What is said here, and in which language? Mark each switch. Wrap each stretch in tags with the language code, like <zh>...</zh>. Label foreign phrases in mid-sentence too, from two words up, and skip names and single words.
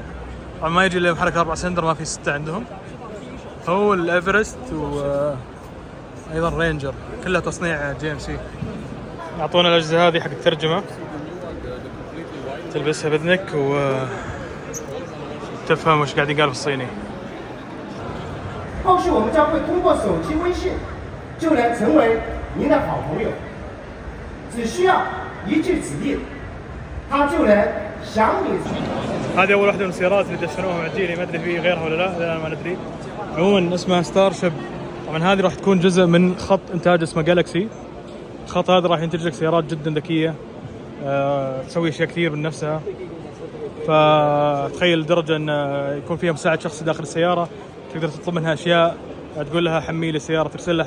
<ar>طبعا ما يجي الا محرك 4 سلندر، ما في 6 عندهم. هو الإيفرست وأيضا رينجر كلها تصنيع GMC. أعطونا الأجهزة هذه حق الترجمة، تلبسها بإذنك وتفهم وش قاعد يقال بالصيني.</ar> <zh>后续我们将会通过手机微信就能成为您的好朋友，只需要一句指令，他就能想你。</zh> <ar>هذه أول واحدة من السيارات اللي دشنوها مع جيلي، ما أدري في غيرها ولا لا، الآن ما ندري. عموما اسمها ستار شيب. طبعا هذه راح تكون جزء من خط إنتاج اسمه جالكسي. الخط هذا راح ينتج لك سيارات جدا ذكية، تسوي أشياء كثير من نفسها. فتخيل لدرجة أن يكون فيها مساعد شخصي داخل السيارة، تقدر تطلب منها أشياء، تقول لها حمي لي السيارة، ترسل لها.</ar>